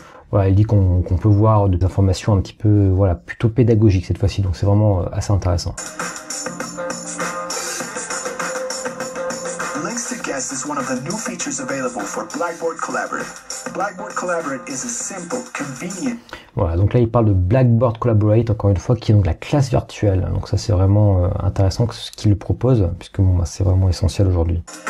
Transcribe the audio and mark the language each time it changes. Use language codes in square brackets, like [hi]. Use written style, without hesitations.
[fr] Voilà, il dit qu'on peut voir des informations un petit peu, voilà, plutôt pédagogiques cette fois-ci, donc c'est vraiment assez intéressant. [en] Links to Guest is one of the new features available for Blackboard Collaborate. Blackboard Collaborate is a simple, convenient. [fr] Voilà, donc là il parle de Blackboard Collaborate, encore une fois, qui est donc la classe virtuelle. Donc ça c'est vraiment intéressant ce qu'il le propose, puisque bon, bah, c'est vraiment essentiel aujourd'hui.